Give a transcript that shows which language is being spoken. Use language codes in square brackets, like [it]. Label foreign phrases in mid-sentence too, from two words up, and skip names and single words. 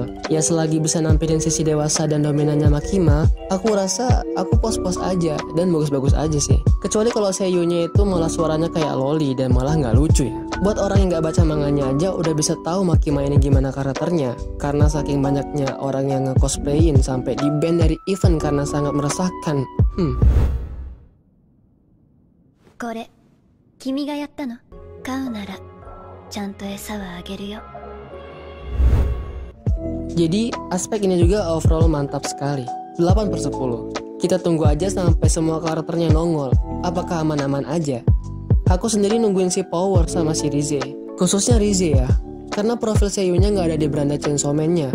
[id] Ya selagi bisa nampilin sisi dewasa dan dominannya Makima, aku rasa aku pos-pos aja dan bagus-bagus aja sih. Kecuali kalau seiyunya itu malah suaranya kayak loli dan malah nggak lucu ya. Buat orang yang nggak baca manganya aja udah bisa tahu Makima ini gimana karakternya. Karena saking banyaknya orang yang nge-cosplayin sampai di-ban dari event karena sangat meresahkan. [ja] これ君がやったの？買うならちゃんと餌はあげるよ。 [id] Jadi aspek ini juga overall mantap sekali. 8/10. Kita tunggu aja sampai semua karakternya nongol. Apakah aman-aman aja? Aku sendiri nungguin si Power sama si Rize. Khususnya Rize ya, karena profil seiyunya nggak ada di beranda Chainsaw Man-nya.